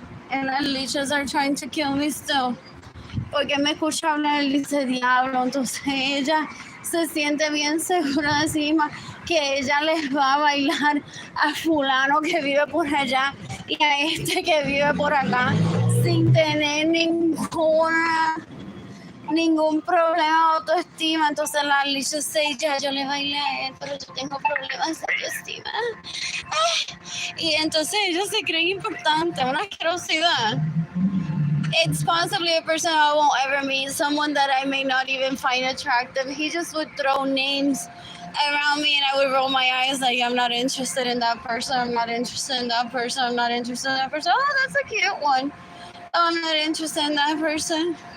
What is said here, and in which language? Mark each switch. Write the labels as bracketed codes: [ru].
[en] And the leeches are trying to kill me still. [es] Porque me escucha hablar y dice diablo. Entonces ella se siente bien segura de sí misma que ella les va a bailar a fulano que vive por allá Y hay gente que vive por acá sin tener ningún problema de autoestima. Entonces la Alicia dice, ya yo le bailé a él, pero yo tengo problemas de autoestima. Y entonces ellos se creen importantes, una asquerosidad. [en] It's possibly a person I won't ever meet, someone that I may not even find attractive. He just would throw names around me and I would roll my eyes like, I'm not interested in that person, I'm not interested in that person, I'm not interested in that person. Oh, that's a cute one. Oh, I'm not interested in that person.